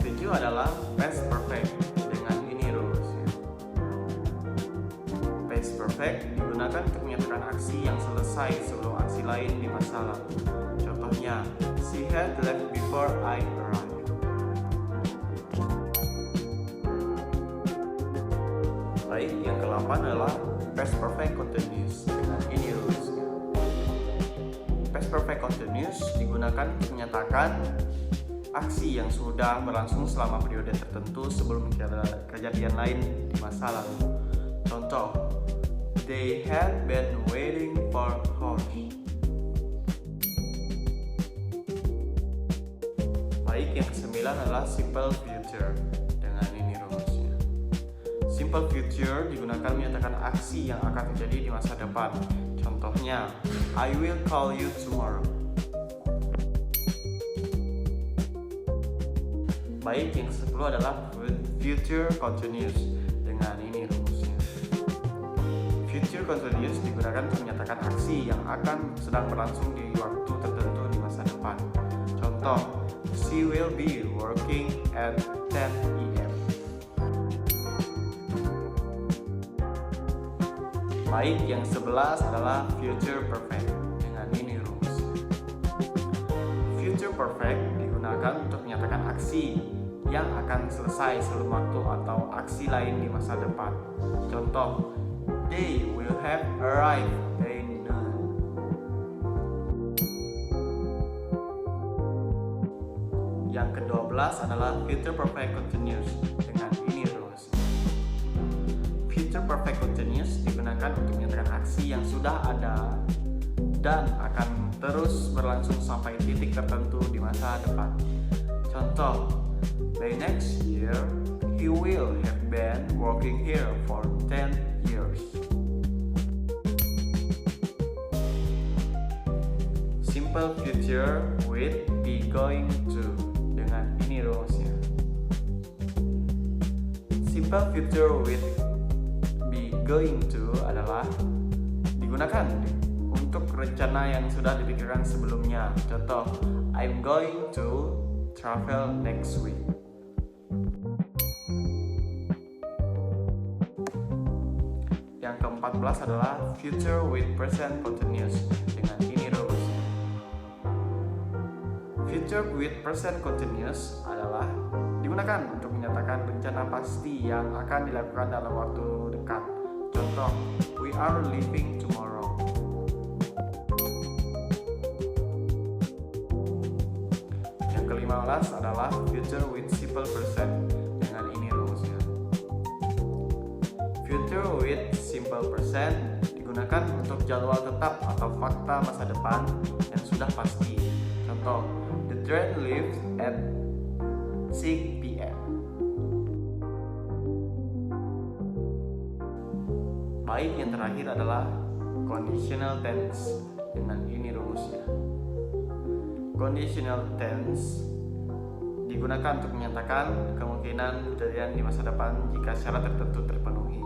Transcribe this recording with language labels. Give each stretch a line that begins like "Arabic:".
Indonesian: adalah past perfect. Dengan ini rumusnya. Past perfect digunakan untuk menyatakan aksi yang selesai sebelum aksi lain di masa lalu. Contohnya,
English: she had left before I arrived.
Indonesian: Baik, yang ke-8 adalah past perfect continuous. Dengan ini rumusnya. Past perfect continuous digunakan untuk menyatakan aksi yang sudah berlangsung selama periode tertentu sebelum kejadian lain di masa lalu. Contoh,
English: they had been waiting for hours.
Indonesian: Baik, yang ke-9 adalah simple future. Dengan ini rumusnya. Simple future digunakan menyatakan aksi yang akan terjadi di masa depan. Contohnya,
English: I will call you tomorrow.
Indonesian: Baik, yang ke-10 adalah future continuous. Dengan ini rumusnya. Future continuous digunakan untuk menyatakan aksi yang akan sedang berlangsung di waktu tertentu di masa depan. Contoh,
English: she will be working at 10 p.m.
Indonesian: Baik, yang 11 adalah future perfect. Dengan ini rumusnya. Future perfect digunakan untuk menyatakan aksi yang akan selesai sebelum waktu atau aksi lain di masa depan. Contoh,
English: they will have arrived by noon.
Indonesian: Yang ke-12 adalah future perfect continuous. Dengan ini rules. Future perfect continuous digunakan untuk menyatakan aksi yang sudah ada dan akan terus berlangsung sampai titik tertentu di masa depan. Contoh,
English: by next year, he will have been working here for 10 years. Simple future with be going to.
Indonesian: Dengan ini rumusnya. Simple future with be going to adalah digunakan untuk rencana yang sudah dipikirkan sebelumnya. Contoh,
English: I'm going to travel next week.
Indonesian: Yang ke-14 adalah future with present continuous. Dengan ini rumusnya. Future with present continuous adalah digunakan untuk menyatakan rencana pasti yang akan dilakukan dalam waktu dekat. Contoh,
English: we are leaving tomorrow.
Indonesian: Yang ke-15 adalah future with simple present. Dengan ini rumusnya. Future with simple present digunakan untuk jadwal tetap atau fakta masa depan yang sudah pasti. Contoh,
English: the train leaves at 6 p.m.
Indonesian: Baik, yang terakhir adalah conditional tense. Dengan ini rumusnya. Conditional tense digunakan untuk menyatakan kemungkinan kejadian di masa depan jika syarat tertentu terpenuhi.